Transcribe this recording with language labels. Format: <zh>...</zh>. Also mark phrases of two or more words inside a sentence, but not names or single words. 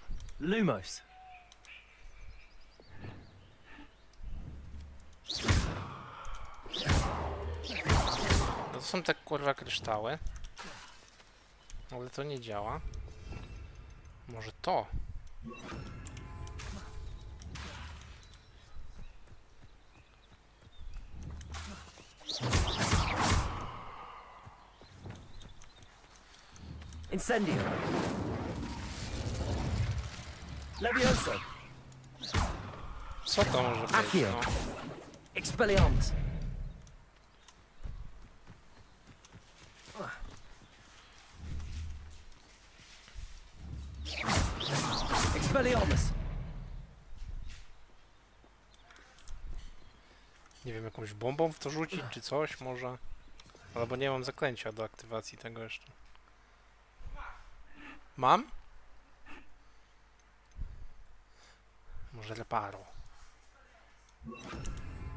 <pl>Lumos. No to są te kurwa kryształy. Ale to nie działa. Może to? Incendio. Levioso. Co to może być? Accio. No? Expelliarmus. Expelliarmus. Nie wiem, jakąś bombą w to rzucić, czy coś może? Albo nie mam zaklęcia do aktywacji tego jeszcze. Mam? Może reparo.</pl>